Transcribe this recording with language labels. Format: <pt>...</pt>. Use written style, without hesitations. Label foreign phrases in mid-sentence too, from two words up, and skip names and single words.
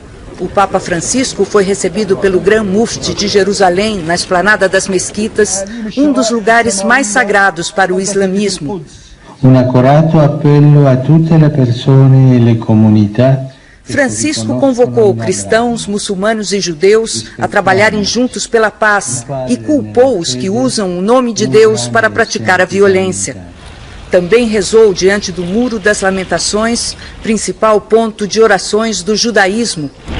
<pt>O Papa Francisco foi recebido pelo Gran Mufti de Jerusalém, na esplanada das mesquitas, um dos lugares mais sagrados para o islamismo.</pt> <it>Accorato appello a tutte le persone e le comunità.</it> <pt>Francisco convocou cristãos, muçulmanos e judeus a trabalharem juntos pela paz e culpou os que usam o nome de Deus para praticar a violência. Também rezou diante do Muro das Lamentações, principal ponto de orações do judaísmo.</pt>